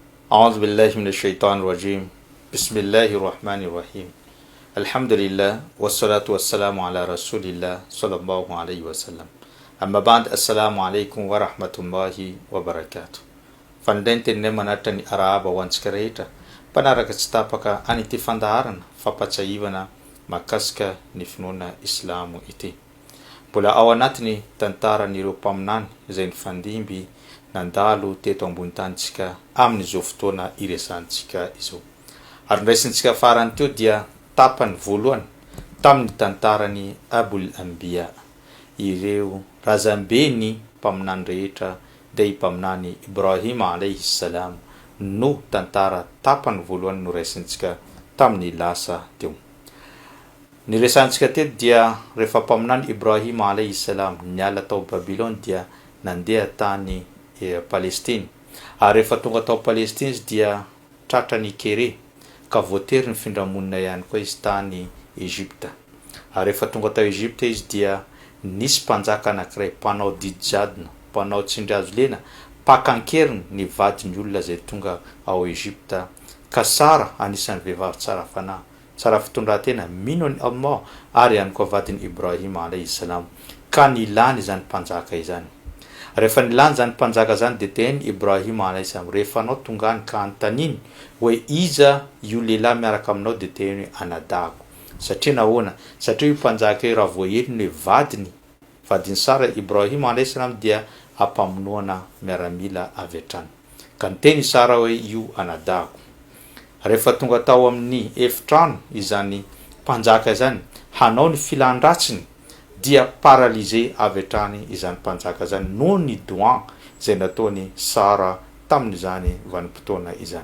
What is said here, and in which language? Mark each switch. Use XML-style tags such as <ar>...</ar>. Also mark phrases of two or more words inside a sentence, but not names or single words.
<ar>أعوذ بالله من الشيطان الرجيم بسم الله الرحمن الرحيم الحمد لله والصلاة والسلام على رسول الله صلى الله عليه وسلم أما بعد السلام عليكم ورحمة الله وبركاته فندنتي نمناتني أرابا وانسكريتا</ar> <mg>panaraka tsy tapaka any ity fandaharana fampatsahivana makasika ny finoana islamo ity. Mbola ao anatiny tantaran'ireo mpaminany izay ny fandimby nandalo teto ambony tanitsika amin'izao fotoana iresantsika izao. Ary ndraisintsika farany teo dia tapany voalohany tamin'ny tantarany Abul Anbiya, ireo razambeny mpaminany rehetra dia mpaminany Ibrahim</mg> <ar>alayhi salam</ar> <mg>no tantara tapany voalohany no raisintsika tamin'ny lasa teo. Ny resantsika teto dia rehefa mpaminany Ibrahim</mg> <ar>alayhi salam</ar> <mg>niala tao Babylone dia nandeha tany Palestine. Ary rehefa tonga tao Palestine izy dia tratrany kere ka voatery ny findramonina ihany koa izy tany Egypta. Ary rehefa tonga tao Egypta izy dia nisy mpanjaka anankiray mpanao didy jadona, mpanao tsindry lena, pakankeriny ny vadiny olona zay tonga ao Egypta ka sara anisan'ny vehivavy tsara fanahy, tsara fitondratena, mino ny Allah ary ihany koa vadiny Ibrahim</mg> <ar>alayhi salam</ar> <mg>ka nilany zany mpanjaka izany. Rehefa nilany zany mpanjaka zany dia teny Ibrahim</mg> <ar>alayhi salam,</ar> <mg>rehefa anao tongany ka antaniny hoe iza io lehilahy miaraka aminao dia teny anadahako. Satria nahoana? Satria io mpanjaka io raha voaheliny hoe vadiny sara Ibrahim</mg> <ar>alayhi salam</ar> <mg>dia ampamonoana miaramila avy hatrany. Ka niteny sara hoe io anadahako. Rehefa tonga tao amin'ny efitrano izany mpanjaka izany hanao ny filandratsiny dia paralysé avy hatrany izany mpanjaka izany noho ny doa izay nataony sara tamin'izany vanim-potoana izany.</mg>